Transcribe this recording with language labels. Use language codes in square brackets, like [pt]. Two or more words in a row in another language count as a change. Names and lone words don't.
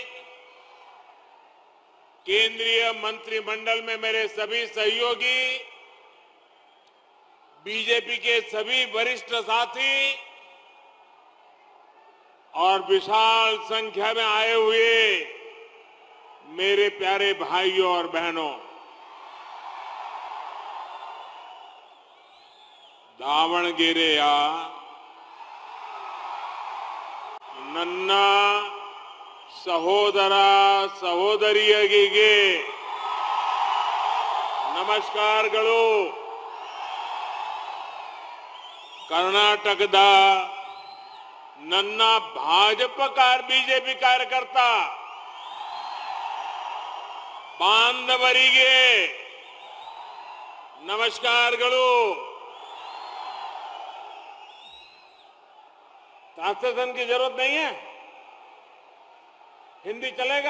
[hi] केंद्रीय मंत्रिमंडल में मेरे सभी सहयोगी, बीजेपी के सभी वरिष्ठ साथी और विशाल संख्या में आए हुए मेरे प्यारे भाइयों और बहनों, [kn] दावणगेरेಯ ನನ್ನ ಸಹೋದರ ಸಹೋದರಿಯರಿಗೆ ನಮಸ್ಕಾರಗಳು। ಕರ್ನಾಟಕದ ನನ್ನ ಬಿಜೆಪಿ ಕಾರ್ಯಕರ್ತ ಬಾಂಧವರಿಗೆ ನಮಸ್ಕಾರಗಳು। [hi] ट्रांसलेशन की जरूरत नहीं है, हिंदी चलेगा?